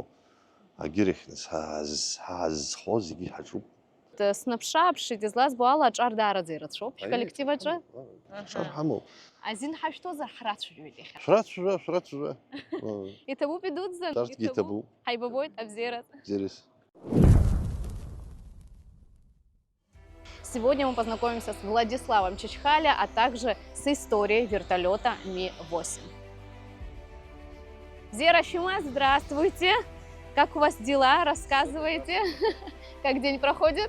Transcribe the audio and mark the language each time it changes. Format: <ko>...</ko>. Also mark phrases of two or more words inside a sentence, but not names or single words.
<ab>Агьырахь нас ҳазхо зегьы ҳаҿуп. Снаԥшы-ааԥшит, излазбо ала аҿар даараӡа ирацәоуп шәколлектив аҿы? Аҿар ҳамоуп. Азин ҳашәҭозар ҳрацәажәоит иахьа. Шәрацәажәа. Иҭабуп идуӡӡан? Арҭгьы иҭабуп. Ҳаибабоит, абзиараз. Бзиараз.</ab> <ru>Сегодня мы познакомимся с Владиславом Чичхаля, а также с историей вертолета Ми-8. Зера Шима, здравствуйте! Как у вас дела? Рассказывайте, как день проходит?</ru>